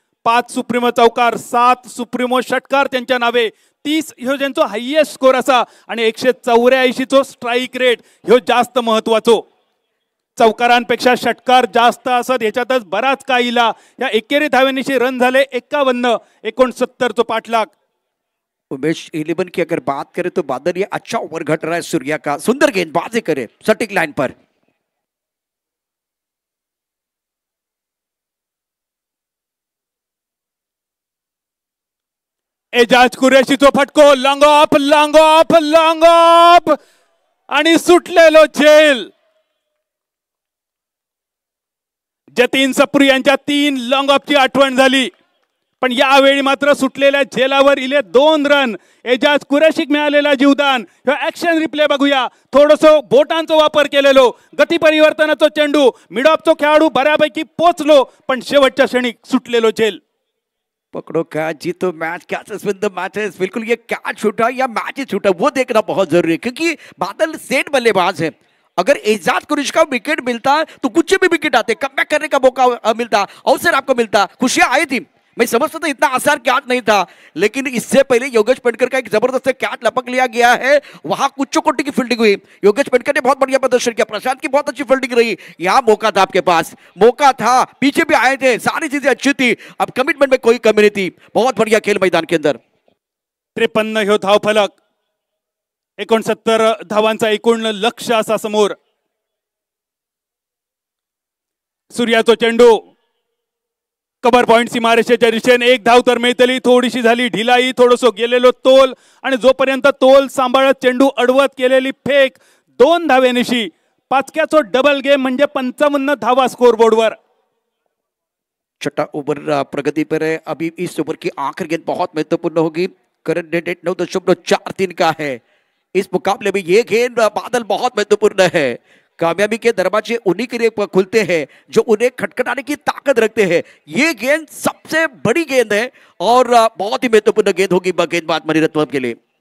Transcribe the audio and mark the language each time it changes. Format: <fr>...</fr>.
<mr>5 supremo चौकार, 7 supremo षटकार त्यांच्या नावे, 30 ह्यो ज्यांचो हायएस्ट स्कोर असा आणि 184 चो स्ट्राईक रेट ह्यो जास्त महत्वाचो. चौकारांपेक्षा षटकार जास्त असत ह्याच्यातच बराच का इला. या एकेरी धाव्यांनीशी रन झाले 51, 69 चो पाठलाग.</mr> <hi>उमेश 11 की अगर बात करें तो बादल ये अच्छा ओवर घट रहा है सूर्या का, सुंदर गेंदबाजी करे सटीक लाइन पर.</hi> <mr>एजाज कुरेशीचो फटको, long of long of long of आणि सुटलेलो झेल. जतीन सप्रू यांच्या 3 लॉंग ऑफची आठवण झाली, पण यावेळी मात्र सुटलेल्या झेलावर इले 2 रन. एजाज कुरेशीक मिळालेला जीवदान. ऍक्शन रिप्ले बघूया. थोडंसं बोटांचा वापर केलेलो, गती परिवर्तनाचा चेंडू, मिड ऑफचा खेळाडू बऱ्यापैकी पोचलो, पण शेवटच्या क्षणी सुटलेलो झेल.</mr> <hi>पकड़ो कैच, जीतो match,</hi> <en>Catches win the matches.</en> <hi>बिल्कुल ये कैच छूटा या मैच ही छूटा वो देखना बहुत जरूरी है, क्योंकि बादल सेट बल्लेबाज है. अगर एजाज कुरैशी का विकेट मिलता तो कुछ भी विकेट आते, कमबैक करने का मौका मिलता, अवसर आपको मिलता, खुशियां आई थी. मैं समझता था इतना आसान कैच नहीं था, लेकिन इससे पहले योगेश पेडकर का एक जबरदस्त कैच लपक लिया गया है. वहां कुछ कोटि की फील्डिंग हुई, योगेश पेडकर ने बहुत बढ़िया प्रदर्शन किया, प्रशांत की बहुत अच्छी फील्डिंग रही. यहाँ मौका था आपके पास, मौका था, पीछे भी आए थे, सारी चीजें अच्छी थी. अब कमिटमेंट में कोई कमी नहीं थी. बहुत बढ़िया खेल मैदान के अंदर.</hi> <mr>53 ह्यो धाव फलक, 69 धावांचा एकूण लक्ष्य असा समोर. सूर्याचो चेंडू कबर पॉइंट सीमारेषेच्या दिशेने 1 धाव तर मिळतली. थोडीशी झाली ढिलाई, थोडंसं गेलेलो तोल आणि जोपर्यंत तोल सांभाळत चेंडू अडवत केलेली फेक 2 धाव्यानिशी 5क्याचो डबल गेम म्हणजे 55 धावा स्कोरबोर्डवर.</mr> <hi>छठा ओवर प्रगति पर है. अभी इस ओवर की आखिरी गेंद बहुत महत्वपूर्ण होगी. करंट रेट 9.43 का है. इस मुकाबले में ये गेंद बादल बहुत महत्वपूर्ण है. कामयाबी के दरवाजे उन्हीं के लिए खुलते हैं जो उन्हें खटखटाने की ताकत रखते हैं. ये गेंद सबसे बड़ी गेंद है और बहुत ही महत्वपूर्ण गेंद होगी गेंदबाज मणिरत्नम के लिए.</hi>